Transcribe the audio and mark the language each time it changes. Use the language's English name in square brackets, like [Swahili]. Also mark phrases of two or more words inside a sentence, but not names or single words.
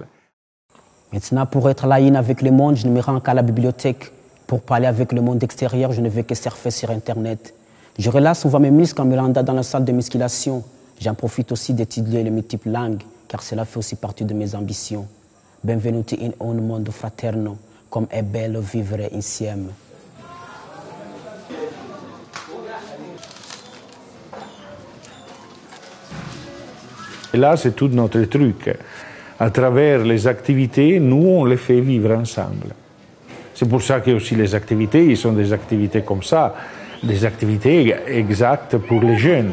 [French] Maintenant, pour être là avec le monde, je ne me rends qu'à la bibliothèque. Pour parler avec le monde extérieur, je ne vais que surfer sur Internet. Je relâche souvent mes muscles en me rendant dans la salle de musculation. J'en profite aussi d'étudier les multiples langues, car cela fait aussi partie de mes ambitions. [Italian] Benvenuti in un mondo fraterno, comme è bello vivere insieme. [French] Et là, c'est tout notre truc. À travers les activités, nous, on les fait vivre ensemble. C'est pour ça que aussi les activités, ils sont des activités comme ça, des activités exactes pour les jeunes.